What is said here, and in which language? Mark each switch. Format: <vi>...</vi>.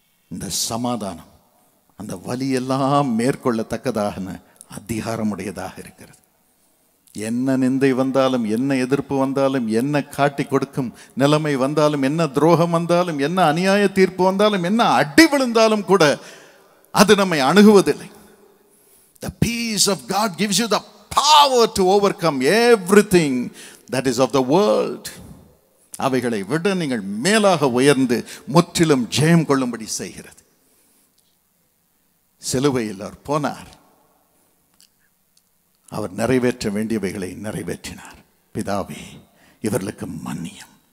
<ta>இந்த சமாதானம் அந்த வலியெல்லாம் மேற்கொள்ளத்தக்கதான அதிகாரமுடையதாக இருக்கிறது. என்ன நிந்தை வந்தாலும், என்ன எதிர்ப்பு வந்தாலும், என்ன காட்டி கொடுக்கும் நிலைமை வந்தாலும், என்ன துரோகம் வந்தாலும், என்ன அநியாய தீர்ப்பு வந்தாலும், என்ன அடி விழுந்தாலும் கூட அது நம்மை அணுகுவதில்லை.</ta> <en>The peace of God gives you the power to overcome everything that is of the world.</en> <ta>அவைகளை விட நீங்கள் மேலாக உயர்ந்து முற்றிலும் ஜெயம் கொள்ளும்படி செய்கிறது. சிலுவையில் அவர் போனார். அவர் நிறைவேற்ற வேண்டியவைகளை நிறைவேற்றினார். பிதாவே, இவர்களுக்கு மன்னியும்.</ta>